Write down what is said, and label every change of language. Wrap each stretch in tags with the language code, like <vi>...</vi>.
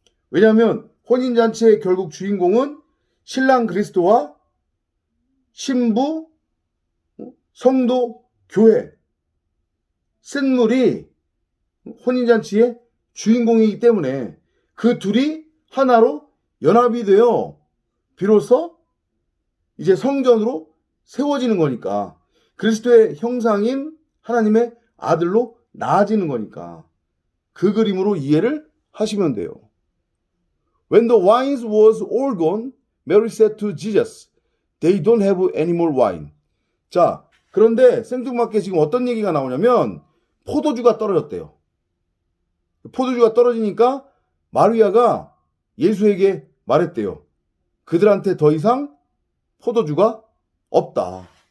<ko>왜냐하면 혼인잔치의 결국 주인공은 신랑 그리스도와 신부, 성도, 교회, 쓴물이 혼인잔치의 주인공이기 때문에 그 둘이 하나로 연합이 되어 비로소 이제 성전으로 세워지는 거니까, 그리스도의 형상인 하나님의 아들로 나아지는 거니까 그 그림으로 이해를 하시면 돼요.</ko> <en>When the wine was all gone, Mary said to Jesus, They don't have any more wine.</en> <ko>자, 그런데 생뚱맞게 지금 어떤 얘기가 나오냐면 포도주가 떨어졌대요. 포도주가 떨어지니까 마리아가 예수에게 말했대요. 그들한테 더 이상 포도주가 없다.</ko>